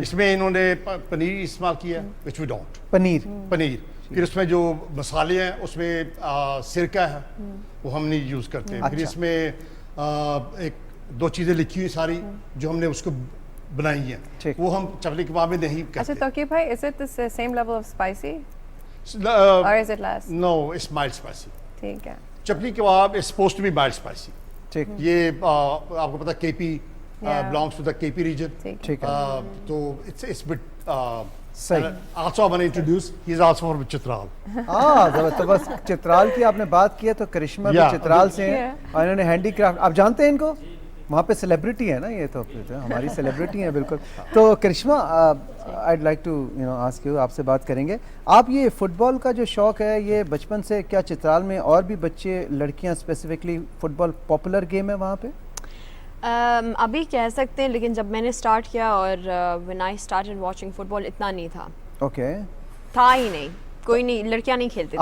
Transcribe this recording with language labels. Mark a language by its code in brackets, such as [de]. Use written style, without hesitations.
[hi] इसमें इन्होंने पनीर इस्तेमाल किया, [en] Which we don't. [hi] पनीर. फिर उसमें जो मसाले हैं उसमें सिरका है, वो हम नहीं यूज़ करते हैं. फिर इसमें 1-2 चीज़ें लिखी हुई सारी जो हमने उसको बनाई हैं, वो हम चपली कबाब में नहीं करते. अच्छा [en] तौकीर भाई, is it the same level of spicy or is it less? No, it's mild spicy. [hi] ठीक है. [en] Chapli kebab is supposed to be mild spicy. [hi] ठीक. ये आपको पता है [en] KP belongs to the KP region. [hi] ठीक है. तो [en] it's bit [hi] सही. [en] Also I want to introduce, he is also from Chitral. [hi] तो बस चित्राल की आपने बात की है, तो करिश्मा भी चित्राल से हैं और इन्होंने हैंडीक्राफ्ट, आप जानते हैं इनको, वहाँ पे सेलिब्रिटी है ना, ये तो हमारी सेलिब्रिटी है बिल्कुल. तो [en] Karishma, I'd like to ask you, [hi] आपसे बात करेंगे. आप ये फुटबॉल का जो शौक़ है, ये बचपन से, क्या चित्राल में और भी बच्चे, लड़कियाँ स्पेसिफिकली, फुटबॉल पॉपुलर गेम है वहाँ पे? अभी कह सकते हैं, लेकिन जब मैंने स्टार्ट किया और [en] when I started watching football [hi] इतना नहीं था. ओके. था ही नहीं, कोई नहीं, लड़कियां नहीं खेलती थी.